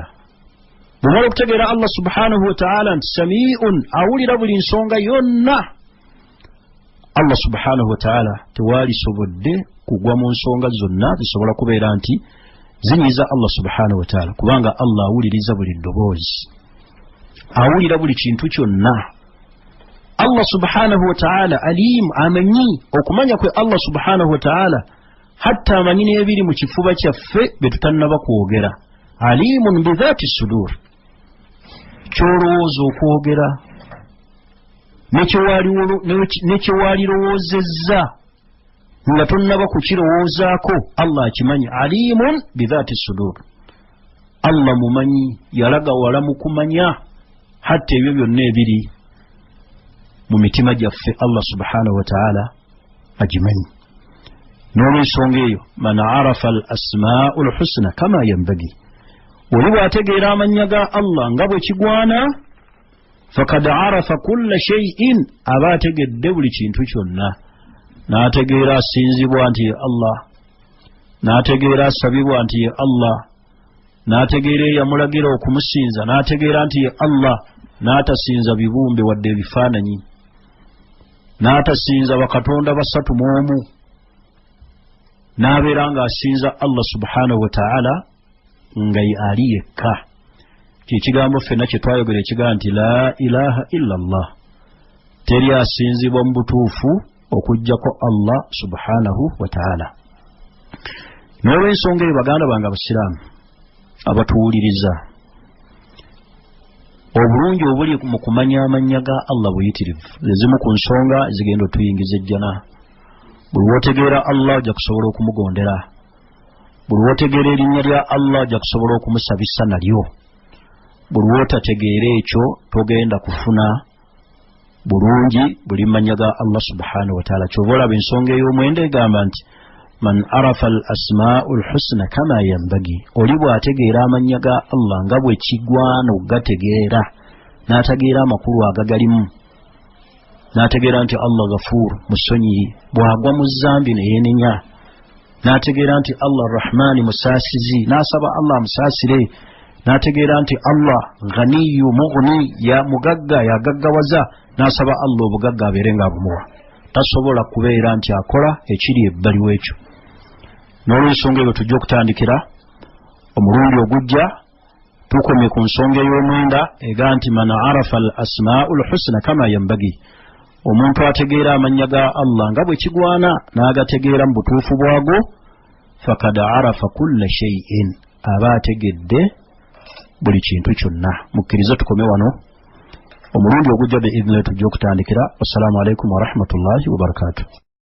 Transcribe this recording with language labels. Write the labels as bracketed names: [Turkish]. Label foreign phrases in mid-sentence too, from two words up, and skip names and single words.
[Ganda] Bw'omala okutegeera Allah [Arabic] سبحانه وتعالى [Ganda] nti sami'un, awulira buli nsonga yonna, Allah [Arabic] سبحانه وتعالى [Ganda] tewalisobodde kugwa mu nsonga zonna zisobola kubeera nti zinyiiza Allah [Arabic] سبحانه وتعالى, [Ganda] kubanga Allah awuliriza buli ddoboozi, awulira buli kintu kyonna. [Arabic] الله سبحانه وتعالى عليم, [Ganda] amanyi. Okumanya kwe Allah [Arabic] سبحانه وتعالى [Ganda] hatta amanyi n'ebiri mu kifuba kyaffe bye tutannaba kwogera. [Arabic] عليم بذات الصدور, [Ganda] kyolowooza okwogera nekyewalirowoozezza nga tonnaba kukirowoozaako, Allah akimanyi. [Arabic] عليم بذات الصدور, [Ganda] Allah mumanyi, yalaga wala mu kumanya hatta ebyo byonna ebiri mu mitima gyaffe Allah [Arabic] سبحانه وتعالى [Ganda] agimanyi. N'olw'ensonga eyo, [Arabic] من عرف الأسماء الحسنى كما ينبغي, [Ganda] oli bw'ategeera amannya ga Allah nga bwe kigwana, [Arabic] فقد عرف كل شيء, [Ganda] aba ategedde buli kintu kyonna. N'ategeera asinzibwa nti ye Allah, n'ategeera asabibwa nti ye Allah, n'ategeera eyamulagira okumusinza n'ategeera nti ye Allah, n'atasinza bibumbe wadde ebifaananyi, n'atasinza bakatonda basatu mu omu, n'abeera ng'asinza Allah [Arabic] سبحانه وتعالى [Ganda] nga ali yekka. Kyekigambo ffenna kye twayogera ekigaa nti [Arabic] لا إله إلا الله, [Ganda] teri asinzibwa mu butuufu okujjako Allah [Arabic] سبحانه وتعالى. [Ganda] N'olw'ensonga eyo, baganda bange abasiraamu abatuwuliriza, obulungi obuli mu kumanya amannya ga Allah buyitirivu, ezimu ku nsonga zigenda otuyingiza ejjana. Buli w'otegeera Allah ojja kusobola okumugondera, buli w'otegeera erinnya lya Allah ojja kusobola okumusabisa nalyo. Buli w'otategeera ekyo togenda kufuna bulungi buli mannya ga Allah [Arabic] سبحانه وتعالى. [Ganda] Kyova olaba ensonga ey'omwenda egamba nti [Arabic] من عرف الأسماء الحسنى كما ينبغي, [Ganda] oli bw'ategeera amannya ga Allah nga bwe kigwana okugategeera, n'ategeera amakulu agagalimu, n'ategeera nti Allah ghafuur, musonyiyi, bw'agwa mu zambi ne yeenenya, n'ategeera nti Allah rahmaani, musaasizi, n'asaba Allah amusaasire, n'ategeera nti Allah [Arabic] غني مغني, [Ganda] ya mugagga, yagaggawaza, n'asaba Allah obugagga abeere nga abumuwa. Tasobola kubeera nti akola ekiri ebbali w'ekyo. N'olw'ensonga eyo tujja okutandikira omulundi ogujja tukomye ku nsonga ey'omwenda ega nti [Arabic] من عرف الأسماء الحسنى كما ينبغي, [Ganda] omuntu ategeera amannya ga Allah nga bwe kigwana n'agategeera mu butuufu bwago, [Arabic] فقد عرف كل شيء, [Ganda] aba ategedde buli kintu kyonna. Mukkirize tukome wano, omulundi ogujja biidhnillahi tujja okutandikira. [Arabic] والسلام عليكم ورحمة الله وبركاته.